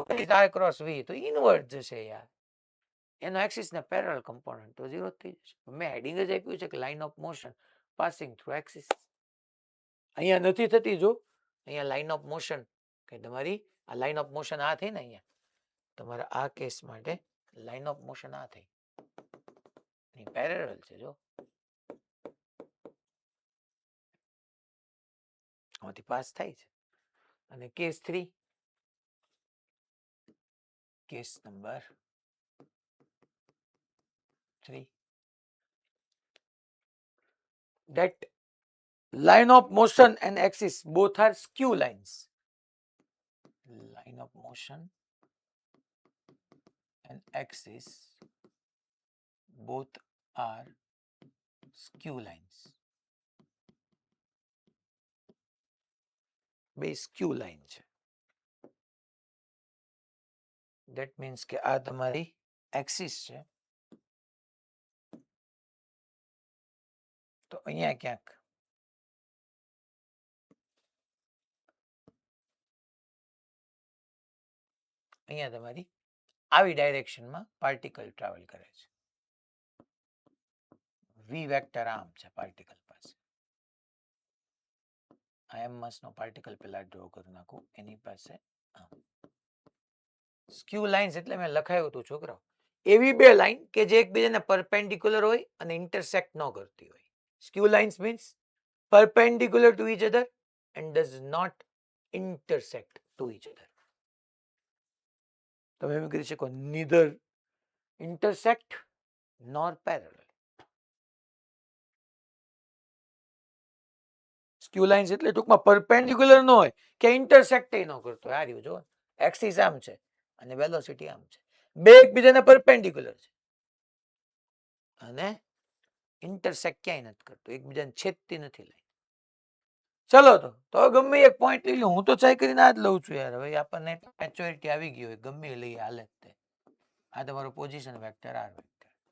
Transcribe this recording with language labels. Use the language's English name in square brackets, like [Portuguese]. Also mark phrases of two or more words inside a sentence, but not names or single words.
[English] r cross v [Gujarati] તો ઇનવર્ટ જશે યાર એનો એક્સિસ ને [English] parallel component [Gujarati] તો 0 થઈ જશે મેં હેડિંગ જ આપ્યું છે કે [English] line of motion passing through axis [Gujarati] અહીંયા નથી થતી જો અહીંયા [English] line of motion [Gujarati] કે તમારી આ [English] line of motion [Gujarati] આ થઈ ને અહીંયા તમારા આ કેસ માટે [English] line of motion [Gujarati] આ થઈ પેરેલલ છે જો આમાંથી પાસ થાય છે અને કેસ 3 [English] case number [Gujarati] 3 [English] that line of motion and axis both are skew lines line of motion and axis both are skew lines બે skew line છે that means [Gujarati] કે આ તમારી [English] axis [Gujarati] છે તો અહીંયા ક્યાંક અહીંયા તમારી આવી ડાયરેક્શનમાં [English] particle travel [Gujarati] કરે છે [English] v vector [Gujarati] આમ છે પાર્ટિકલ પાસે આ એમ માસનો પાર્ટિકલ પેલા ડ્રો કરી નાખું એની પાસે આમ [English] skew lines [Gujarati] એટલે મેં લખાયું હતું છોકરાઓ એવી બે લાઈન કે જે એકબીજાને પરપેન્ડિક્યુલર હોય અને ઇન્ટરસેક્ટ ન કરતી હોય [English] skew lines means perpendicular to each other and does not intersect to each other [Gujarati] તમે એમ કરી શકો [English] neither intersect nor parallel skew lines [Gujarati] એટલે ટૂંકમાં પરપેન્ડિક્યુલર ન હોય કે ઇન્ટરસેક્ટ ન કરતો આ રહ્યું જો એક્સિસ આમ છે અને વેલોસિટી આમ છે બે એકબીજાને પરપેન્ડિક્યુલર છે અને ઇન્ટરસેક્ટ ક્યાંય નથી કરતો એકબીજાને છેદતી નથી લાઈન ચલો તો ગમે એક પોઈન્ટ લઈ લો હું તો ટ્રાય કરીને આ જ લઉં છું યાર હવે આપણને મેચ્યોરિટી આવી ગઈ હોય ગમે લઈ હાલે તે આ તમારું [English] position vector r vector